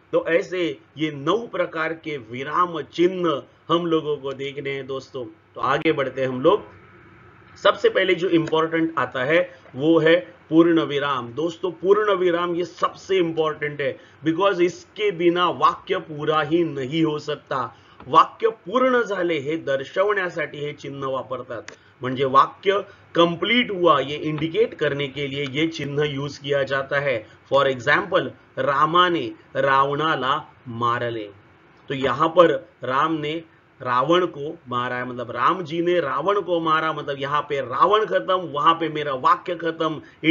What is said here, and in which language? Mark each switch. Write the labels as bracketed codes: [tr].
[hi] तो ऐसे ये 9 प्रकार के विराम चिन्ह हम लोगों को देखने हैं दोस्तों। तो आगे बढ़ते हैं हम लोग। सबसे पहले जो इंपॉर्टेंट आता है वो है पूर्ण विराम। दोस्तों, पूर्ण विराम ये सबसे इंपॉर्टेंट है, बिकॉज इसके बिना वाक्य पूरा ही नहीं हो सकता। [mr] वाक्य पूर्ण झाले हे दर्शवण्यासाठी हे चिन्ह वापरतात। [hi] म्हणजे वाक्य कंप्लीट हुआ ये इंडिकेट करने के लिए ये चिन्ह यूज किया जाता है। [en] for example, [mr] रामाने रावणाला मारले। [hi] तो यहां पर राम ने रावण को मारा है, मतलब राम जी ने रावण को मारा, मतलब यहाँ पे रावण खत्म, वहां पे मेरा वाक्य खत्म।